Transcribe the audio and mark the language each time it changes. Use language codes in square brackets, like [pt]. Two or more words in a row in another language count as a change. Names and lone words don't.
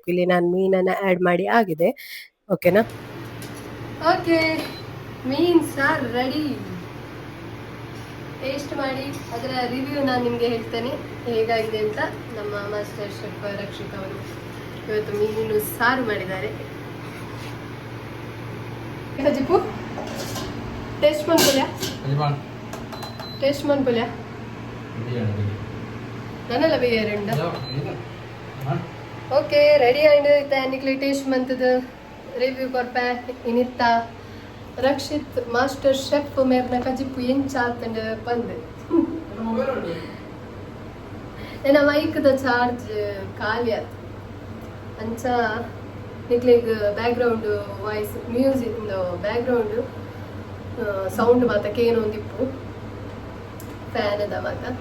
[kn] ಇಲ್ಲಿ ನಾನು ಮೀನನ್ನು ಆ್ಯಡ್ ಮಾಡಿ ಆಗಿದೆ. ಓಕೆನಾ? ಓಕೆ, ಮೀನು ಸಾರು ರೆಡಿ. ಟೇಸ್ಟ್ ಮಾಡಿ ಅದರ ರಿವ್ಯೂ ನಾನು ನಿಮಗೆ ಹೇಳ್ತೇನೆ ಹೇಗಾಗಿದೆ ಅಂತ. ನಮ್ಮ ಮಾಸ್ಟರ್ ಶೆಫ್ ರಕ್ಷಿತ್ ಅವರು ಇವತ್ತು ಮೀನು ಸಾರು ಮಾಡಿದ್ದಾರೆ. ಜಿಪ್ಪು ಟೇಸ್ಟ್ ಮಾಡ್ಕೊಳ್ಯಾ? ಟೇಸ್ಟ್ ಮಾಡ್ಕೊಳ್ಯಾ? [tcy] ನನ್ನಲ್ಲ ಬೇಯರಂಡ. [kn] ಓಕೆ, ರೆಡಿ ಆಯ್ತು. [tcy] ನಿಕ್ಲಿ ಟೇಸ್ಟ್ ಮಂತದ ರಿವ್ಯೂ ಕೊರ್ಪ ಇನ್ನಿತ್ತ ರಕ್ಷಿತ್ ಮಾಸ್ಟರ್ ಶೆಫ್ ಮೇರ್ನ ಕಜಿಪ್ಪು ಎಂಚಾತಂಡ ಪಂದ್ ನನ್ನ ಮೈಕ್ದ ಚಾರ್ಜ್ ಖಾಲಿ ಆಯ್ತು ಅಂಚ ನಿಕ್ಲಿಗ್ [en] background voice music background sound [tcy] ಮಾತ ಕೇನು ಒಂದಿಪ್ಪು ಫ್ಯಾನದ ಮಾತ